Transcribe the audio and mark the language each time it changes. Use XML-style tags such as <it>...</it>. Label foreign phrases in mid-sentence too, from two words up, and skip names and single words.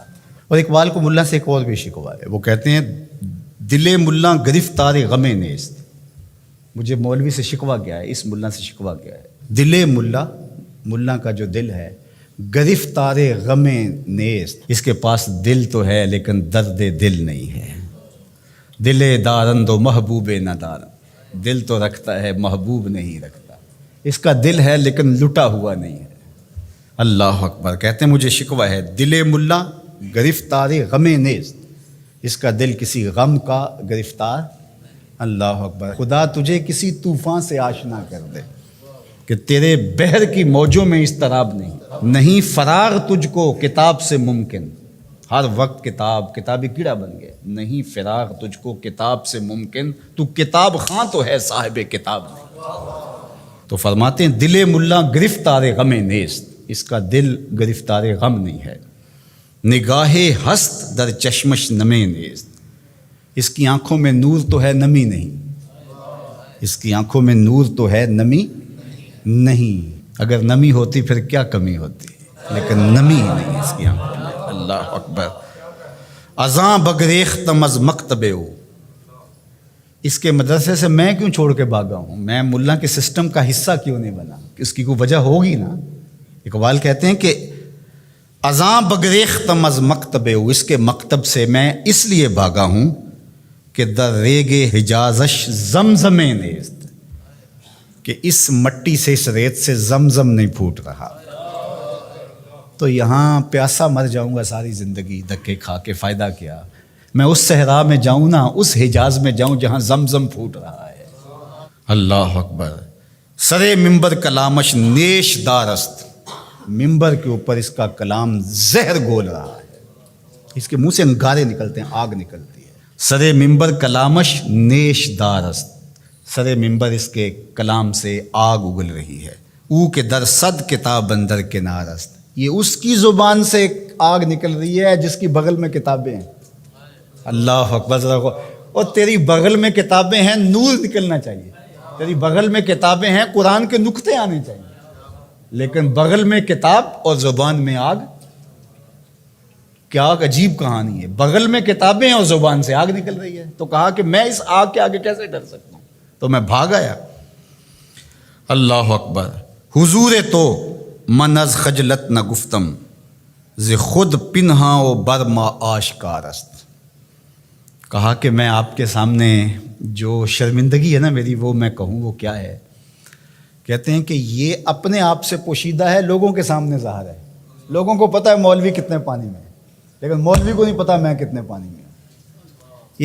<ur>اور اقبال کو ملا سے ایک اور بھی شکوہ ہے. وہ کہتے ہیں</ur> <fa>دل ملا گرفتار غم نیست.</fa> <ur>مجھے مولوی سے شکوہ کیا ہے، اس ملا سے شکوہ کیا ہے؟</ur> <fa>دل ملا،</fa> <ur>ملا کا جو دل ہے،</ur> <fa>گرفتار غم نیست.</fa> <ur>اس کے پاس دل تو ہے لیکن درد دل نہیں ہے.</ur> <fa>دل دارند و محبوب ندارند.</fa> <ur>دل تو رکھتا ہے، محبوب نہیں رکھتا. اس کا دل ہے لیکن لٹا ہوا نہیں ہے.</ur> <ar>اللہ اکبر.</ar> <ur>کہتے ہیں مجھے شکوہ ہے</ur> <fa>دل ملا گرفتار غم نیست.</fa> <ur>اس کا دل کسی غم کا گرفتار.</ur> <ar>اللہ اکبر.</ar> <ur>خدا تجھے کسی طوفان سے آشنا کر دے. کہ تیرے بحر کی موجوں میں اضطراب نہیں فراغ تجھ کو کتاب سے ممکن، ہر وقت کتابی کیڑا بن گیا، نہیں فراغ تجھ کو کتاب سے ممکن، تو کتاب خاں تو ہے صاحب کتاب نہیں۔ تو فرماتے ہیں</ur> <fa>دل ملا گرفتار غم نیست،</fa> <ur>اس کا دل گرفتار غم نہیں ہے،</ur> <fa>نگاہ ہست در چشمش نمے نیست،</fa> <ur>اس کی آنکھوں میں نور تو ہے نمی نہیں، اس کی آنکھوں میں نور تو ہے نمی نہیں، اگر نمی ہوتی پھر کیا کمی ہوتی، لیکن نمی ہی نہیں اس کی آنکھوں میں۔</ur> <ar>اللہ اکبر۔</ar> <fa>ازاں بگریختم از مکتبے ہو،</fa> <ur>اس کے مدرسے سے میں کیوں چھوڑ کے بھاگا ہوں، میں ملا کے سسٹم کا حصہ کیوں نہیں بنا، اس کی کوئی وجہ ہوگی نا۔ اقبال کہتے ہیں کہ</ur> <fa>ازاں بگریختم از مکتبے ہو،</fa> <ur>اس کے مکتب سے میں اس لیے بھاگا ہوں کہ</ur> <fa>در ریگ حجازش زمزم نیست،</fa> <ur>کہ اس مٹی سے اس ریت سے زمزم نہیں پھوٹ رہا، تو یہاں پیاسا مر جاؤں گا ساری زندگی دھکے کھا کے، فائدہ کیا، میں اس صحرا میں جاؤں نا، اس حجاز میں جاؤں جہاں زمزم پھوٹ رہا ہے۔</ur> <ar>اللہ اکبر۔</ar> <fa>سرے ممبر کلامش نیش دارست،</fa> <ur>ممبر کے اوپر اس کا کلام زہر گول رہا ہے، اس کے منہ سے انگارے نکلتے ہیں، آگ نکلتی ہے۔</ur> <fa>سرے ممبر کلامش نیش دارست، سرے ممبر</fa> <ur>اس کے کلام سے آگ اگل رہی ہے۔</ur> <fa>او کے در صد کتاب اندر کنارست،</fa> <ur>یہ اس کی زبان سے آگ نکل رہی ہے جس کی بغل میں کتابیں ہیں۔</ur> <ar>اللہ اکبر۔</ar> <ur>اور تیری بغل میں کتابیں ہیں، نور نکلنا چاہیے، تیری بغل میں کتابیں ہیں، قرآن کے نقطے آنے چاہیے، لیکن بغل میں کتاب اور زبان میں آگ، کیا عجیب کہانی ہے، بغل میں کتابیں اور زبان سے آگ نکل رہی ہے۔ تو کہا کہ میں اس آگ کے آگے کیسے ڈر سکتا ہوں، تو میں بھاگ آیا۔</ur> <ar>اللہ اکبر۔</ar> <fa>حضور تو من از خجلت نہ گفتم، ز خود پنہاں و برما آشکار است،</fa> <ur>کہا کہ میں آپ کے سامنے جو شرمندگی ہے نا میری، وہ میں کہوں وہ کیا ہے۔ کہتے ہیں کہ یہ اپنے آپ سے پوشیدہ ہے، لوگوں کے سامنے ظاہر ہے، لوگوں کو پتہ ہے مولوی کتنے پانی میں ہے، لیکن مولوی کو نہیں پتا میں کتنے پانی میں ہوں۔</ur>